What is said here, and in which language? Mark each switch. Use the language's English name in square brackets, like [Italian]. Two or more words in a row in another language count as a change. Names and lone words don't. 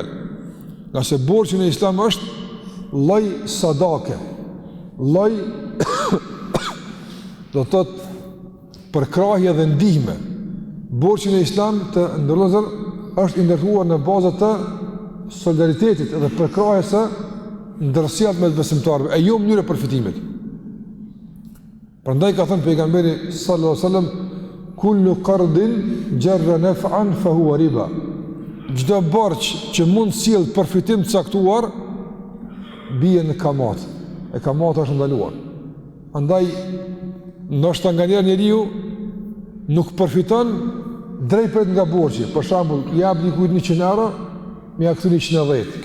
[Albanian] Nga se borxhi në Islam është lloj sadake, lloj do të thotë përkrahje dhe ndihme. Borxhi në Islam të ndërlozër është i ndërtuar në bazë të solidaritetit edhe përkrahjes së ndërsjelljes mes besimtarëve, e jo mënyrë e përfitimit. Prandaj ka thënë pejgamberi [Arabic] صلى الله عليه وسلم, كل قرض جر نفعا فهو ربا. [Albanian] Çdo borxh që mund sjell përfitim të caktuar bie në kamat. E kamata është ndaluar. Andaj ndoshta nganjëherë njeriu nuk përfiton drejt nga borxhi. Për shembull, jap dikujt 100 euro, më ia kthen 110.